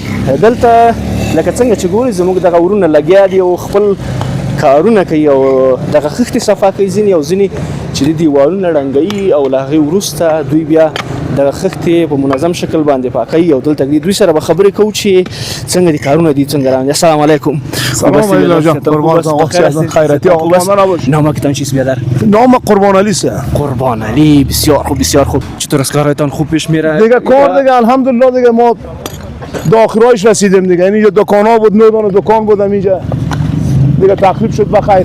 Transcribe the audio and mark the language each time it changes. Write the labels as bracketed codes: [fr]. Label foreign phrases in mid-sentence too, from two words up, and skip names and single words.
[ps] دلته لکه څنګه چې ګورئ زموږ دغه ورونه لګیا دي او خپل کارونه کوي او دغه خښتې صفا کوي ځینې او ځینې چې د دیوالونه ړنګوي او له هغې وروسته دوی بیا دغه خښتې په منظم شکل باندې پاکوي او دلته دوی سره به خبرې کوو چې څنګه دي کارونه دي څنګه روان دي. [ar] السلام علیکم. سلام علیکم [fa] جان. قربان شما. خیراتی آقا. نامه کتان چیست بیادر؟ نام قربان علی است. قربان علی. بسیار خوب بسیار خوب. چطور است کارتان خوب پیش میره؟ دیگه کار دیگه الحمدلله دیگه ما داخلایش رسیدیم دیگه. یعنی اینجا دکانا بود، 9 دانه دکان بودم اینجا دیگه تخریب شد بخیر.